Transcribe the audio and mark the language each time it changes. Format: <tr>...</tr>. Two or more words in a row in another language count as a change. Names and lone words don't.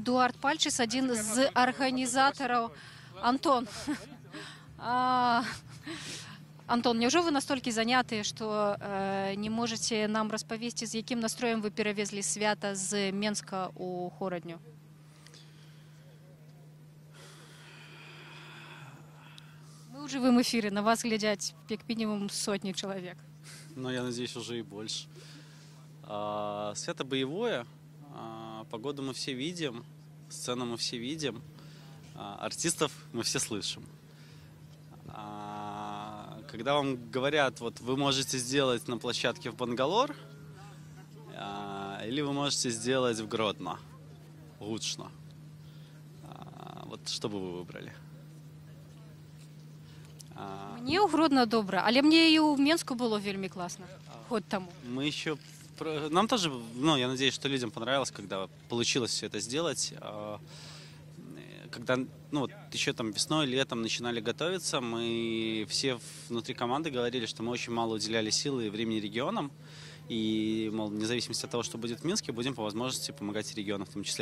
<be>Эдуард Пальчыс, адзін з арганізатараў. Антон, Антон, няўжо вы настолькі занятыя, што не можаце нам распавесці, з якім настроем вы перавезлі свята з Менска ў Хорадню? Мы ў жывым эфіры, на вас глядзяць як мінімум сотні чалавек.</be> <ru>Но я надеюсь, уже и больше. Свято боевое, погоду мы все видим, сцену мы все видим. Артистов мы все слышим. Когда вам говорят, вот вы можете сделать на площадке в Бангалор, или вы можете сделать в Гродно, Гучно. Вот что бы вы выбрали?</ru> <be>Мне ў Гродно добра, але мне і ў Менску было вельмі класна. Год таму.</be> <ru>Мы еще... Нам тоже, я надеюсь, что людям понравилось, когда получилось все это сделать. Когда еще там весной, летом начинали готовиться, мы все внутри команды говорили, что мы очень мало уделяли силы и времени регионам. И, мол, вне зависимости от того, что будет в Минске, будем по возможности помогать регионам в том числе.</ru>